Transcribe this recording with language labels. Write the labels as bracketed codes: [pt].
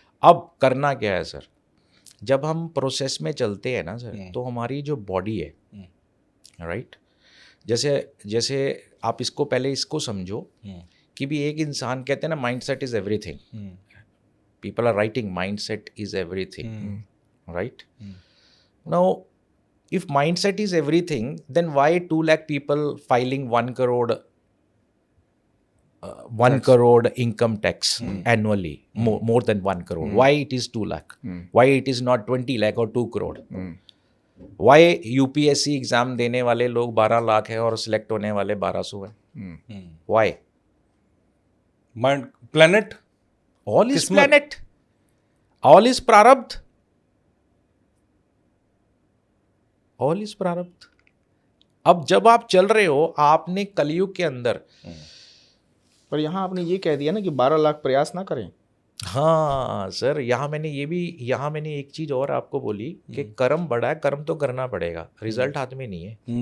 [hi] अब करना क्या है सर, जब हम प्रोसेस में चलते हैं ना सर, तो हमारी जो बॉडी है, राइट, जैसे आप इसको पहले इसको समझो कि भी एक इंसान, कहते हैं ना [en] Mindset is everything, people are writing mindset is everything, right? Now if mindset is everything, then why 2 lakh people filing 1 crore 1 crore income tax annually, more than 1 crore? Why it is 2 lakh? Why it is not 20 lakh or 2 crore? [hi] Why UPSC exam देने वाले लोग 12 लाख है और select होने वाले 1200 हैं? [en] Why? [hi] Mind, planet, [en] All is planet, all is prarabdh, all is prarabdh. [hi] अब जब आप चल रहे हो, आपने कलयुग के अंदर, पर यहाँ आपने ये कह दिया ना कि 12 लाख प्रयास ना करें। हाँ सर, यहाँ मैंने एक चीज और आपको बोली कि कर्म बड़ा है, कर्म तो करना पड़ेगा, रिजल्ट हाथ में नहीं है।